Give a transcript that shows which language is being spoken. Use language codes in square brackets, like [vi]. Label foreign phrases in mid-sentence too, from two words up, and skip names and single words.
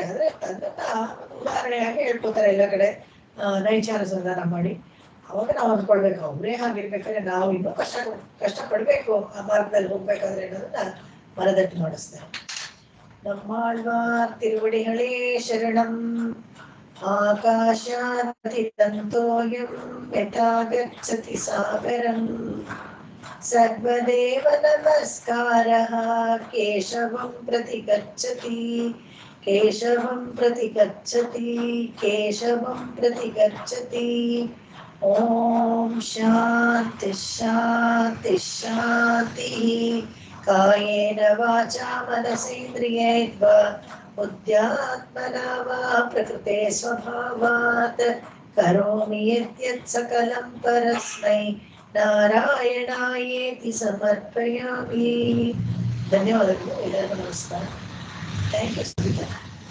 [kn] ಆದ್ರೆ ಅದನ್ನ ಉದಾಹರಣೆಯಾಗಿ ಹೇಳ್ಕೊತಾರೆ ಎಲ್ಲ ಕಡೆ ನೈಚಾರ ಸಂಧಾನ ಮಾಡಿ. ಅವಾಗ ನಾವು ಅಂದ್ಕೊಳ್ಬೇಕು, ಅವರೇ ಹಾಗಿರ್ಬೇಕಾದ್ರೆ ನಾವು ಇನ್ನೂ ಕಷ್ಟಪಡ್ಬೇಕು ಆ ಮಾರ್ಗದಲ್ಲಿ ಹೋಗ್ಬೇಕಾದ್ರೆ ಅನ್ನೋದನ್ನ ಮನದಟ್ಟು ಮಾಡಿಸ್ತಾರೆ. [ta] நம்மாழ்வார் திருவடிகளே சரணம். [sa] ಆಕಾಶಾದಿತಂತೋಯಂ ಯಥಾ ಗಚ್ಚತಿ ಸಾಗರಂ. ಸರ್ವದೇವ ನಮಸ್ಕಾರಃ ಕೇಶವಂ ಪ್ರತಿ ಗಚ್ಚತಿ. ಕೇಶವಂ ಪ್ರತಿ ಗಚ್ಚತಿ. ಕೇಶವಂ ಪ್ರತಿ ಗಚ್ಚತಿ. ಓಂ ಶಾಂತಿ ಶಾಂತಿ ಶಾಂತಿ. ಕಾಯೇನ ವಾಚಾ ಮನಸೇಂದ್ರಿಯೈರ್ವಾ ಬುದ್ಧ್ಯಾತ್ಮನಾ ವಾ ಪ್ರಕೃತೆ ಸ್ವಭಾವಾತ್ ಕರೋಮಿ ಯದ್ಯತ್ ಸಕಲಂ ಪರಸ್ಮೈ ನಾರಾಯಣಾಯೇತಿ ಸಮರ್ಪಯಾಮಿ. [kn] ಧನ್ಯವಾದಗಳು. ಎಲ್ಲರಿಗೂ ನಮಸ್ಕಾರ. [en] thank you.